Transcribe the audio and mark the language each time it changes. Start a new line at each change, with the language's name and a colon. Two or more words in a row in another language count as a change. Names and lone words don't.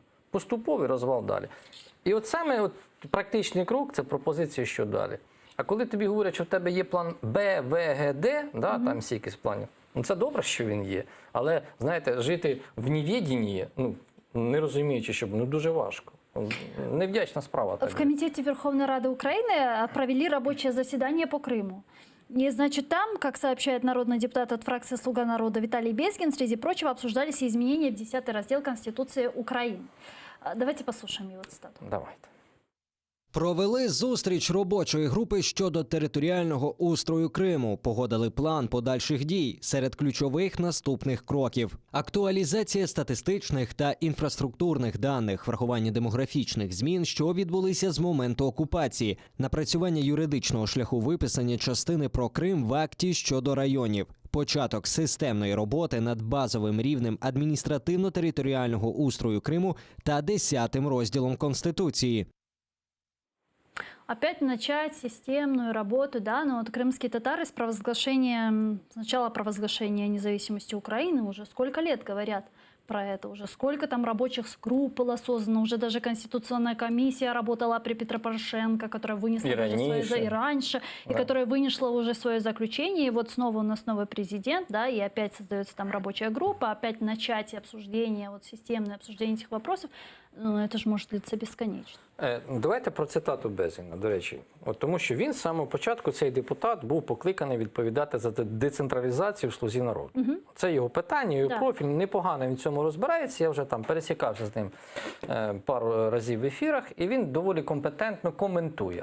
Ukrainian: Поступовий розвал далі. І саме практичний крок – це пропозиція, що далі. А коли тобі говорять, що в тебе є план Б, В, Г, Д, там стільки планів, це добре, що він є. Але, знаєте, жити в невіденні, не розуміючи, що дуже важко. Невдячна справа.
Russian: В Комитете Верховной Рады Украины провели рабочее заседание по Крыму. И, значит, там, как сообщает народный депутат от фракции «Слуга народа» Виталий Безгин, среди прочего обсуждались и изменения в 10 раздел Конституции Украины. Давайте послушаем его цитату. Давайте.
Ukrainian: Провели зустріч робочої групи щодо територіального устрою Криму. Погодили план подальших дій. Серед ключових наступних кроків: актуалізація статистичних та інфраструктурних даних, врахування демографічних змін, що відбулися з моменту окупації, напрацювання юридичного шляху виписання частини про Крим в акті щодо районів, початок системної роботи над базовим рівнем адміністративно-територіального устрою Криму та 10-м розділом Конституції.
Russian: опять начать системную работу, да, но вот крымские татары с провозглашением, сначала провозглашения независимости Украины, уже сколько лет говорят про это, уже сколько там рабочих групп было создано, уже даже Конституционная комиссия работала при Петре Порошенко, которая вынесла И даже раньше. и раньше, и Да. которая вынесла уже свое заключение, и вот снова у нас новый президент, да, и опять создается там рабочая группа, опять начать обсуждение, вот системное обсуждение этих вопросов, ну, это же может длиться бесконечно.
Ukrainian: Давайте про цитату Безіна, до речі. От тому що він з самого початку, цей депутат, був покликаний відповідати за децентралізацію в «Слузі народу». Це його питання, його
Russian: Да.
Ukrainian: профіль, непогано він в цьому розбирається. Я вже там пересікався з ним пару разів в ефірах, і він доволі компетентно коментує.